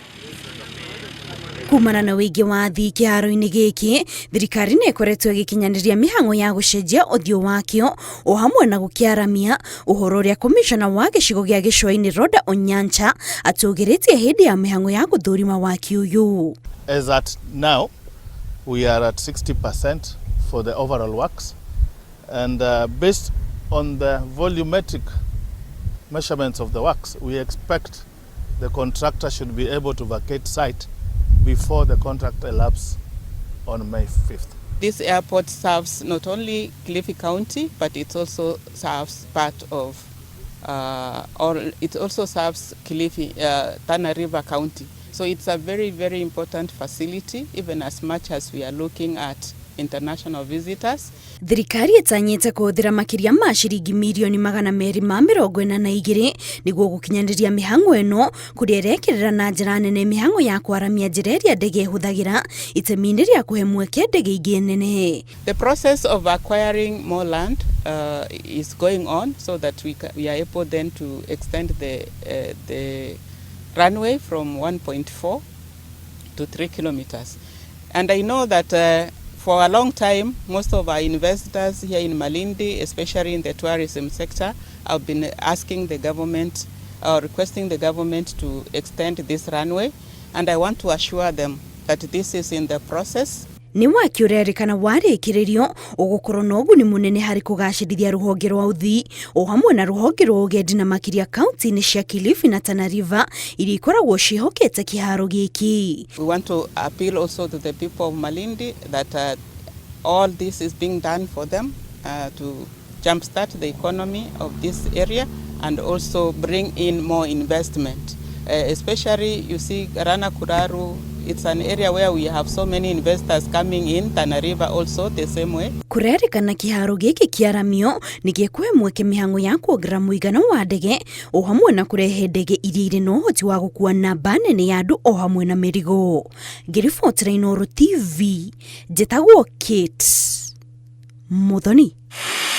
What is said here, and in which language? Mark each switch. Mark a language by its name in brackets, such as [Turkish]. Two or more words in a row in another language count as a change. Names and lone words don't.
[Kikuyu] Kumana na wĩingĩ wa athii kĩharo-inĩ gĩkĩ, thirikari nĩ ĩkoretwo ĩgĩkinyanĩria mĩhang'o ya gũcenjia ũthiũ wakĩo o hamwe na gũkĩaramia ũhoro ũrĩa komishona wa gĩcigo gĩa Gĩcũa-inĩ Rhoda Onyancha atũgĩrĩtie hĩndĩ ya mĩhang'o ya gũthũrima waki ũyũ. [English] As at now, we are at 60% for the overall works, and based on the volumetric measurements of the works, we expect the contractor should be able to vacate site before the contract elapses on May 5th. This airport serves not only Kilifi County, but it also serves part of, or it also serves Kilifi, Tana River County. So it's a very, very important facility, even as much as we are looking at international visitors. [Kikuyu] Thirikari ĩtanyĩte kũhũthĩra makĩria ma ciringi mirioni 242 nĩguo gũkinyanĩria mĩhang'o ĩno, kũrĩa ĩrekĩrĩra na njĩra nene mĩhang'o ya kwaramia njĩra ĩrĩa ndege ĩhũthagĩra itemi-inĩ rĩa kũhe mweke ndege ingĩ nene. [English] The process of acquiring more land is going on so that we are able then to extend the runway from 1.4 to 3 kilometers. And I know that for a long time, most of our investors here in Malindi, especially in the tourism sector, have been asking the government or requesting the government to extend this runway. And I want to assure them that this is in the process. [Kikuyu] Ni waki ũrerĩkana warĩkĩrĩrio ũgũkorwo na ũguni mũnene harĩ kũgacĩrithia rũhonge rwa ũthii o hamwe na rũhonge rwa ũgendi na makĩria kaunti-inĩ cia Kilifi na Tana River iria ikoragwo ciĩhokete kĩharo gĩkĩ. [English] We want to appeal also to the people of Malindi that all this is being done for them to jumpstart the economy of this area and also bring in more investment. Especially, you see, Rana Kuraru, it's an area where we have so many investors coming in, Tana River also the same way. [Kikuyu] Kũrerĩkana kĩharo gĩkĩ kĩaramio nĩ gĩkũhe mweke mĩhang'o ya kuongerera mũigana wa ndege o hamwe na kũrehe ndege iria irĩ na ũhoti wa gũkua namba nene ya andũ o hamwe na mĩrigo. Ngĩribotera Inooro TV, njĩtagwo Kate Muthoni.